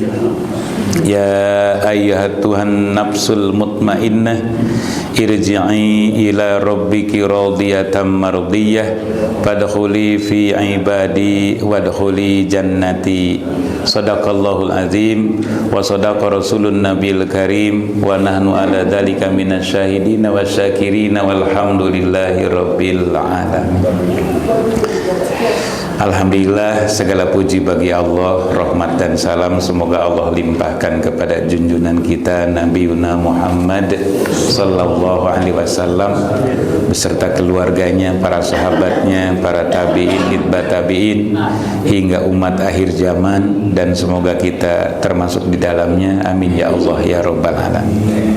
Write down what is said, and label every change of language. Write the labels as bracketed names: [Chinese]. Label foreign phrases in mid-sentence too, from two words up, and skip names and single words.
[Arabic] يا أيتها النفس المطمئنة ارجعي إلى ربك راضية مرضية فادخلي في عبادي وادخلي جنتي. صدق الله العظيم وصدق رسوله النبي الكريم ونحن على ذلك من الشاهدين والشاكرين والحمد لله رب العالمين. الحمد لله, [Indonesian] segala puji bagi Allah, rahmat dan salam semoga Allah limpahkan kepada junjungan kita Nabi Muhammad [Arabic] صلى الله عليه وسلم [Indonesian] beserta keluarganya, para sahabatnya, para tabi'in, itba tabi'in hingga umat akhir zaman, dan semoga kita termasuk di dalamnya, [Arabic] آمين يا الله يا رب العالمين.